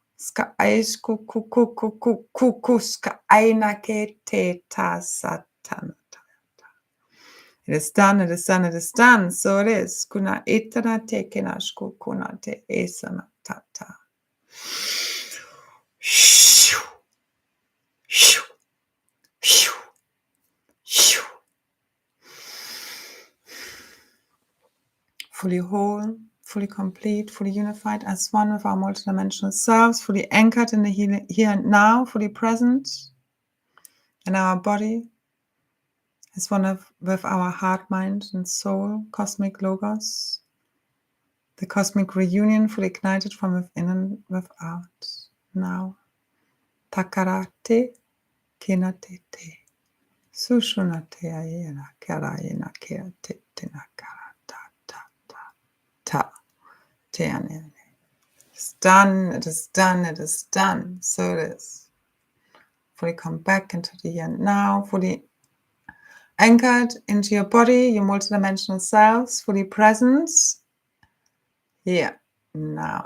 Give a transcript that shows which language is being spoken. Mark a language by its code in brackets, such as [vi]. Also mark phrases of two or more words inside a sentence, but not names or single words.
[en] It is done, it is done, it is done. So it is. Kuna itana tekena shkukuna te esana tata. Fully whole, fully complete, fully unified as one with our multidimensional selves, fully anchored in the here and now, fully present in our body, as one with our heart, mind, and soul, cosmic logos, the cosmic reunion fully ignited from within and without. Now, takarate kinatete, sushunate ayena karayena kirate tinakara ta ta ta ta teane. It's done, it is done, it is done. So it is. Fully come back into the here and now, fully anchored into your body, your multidimensional selves, fully present. Here, now.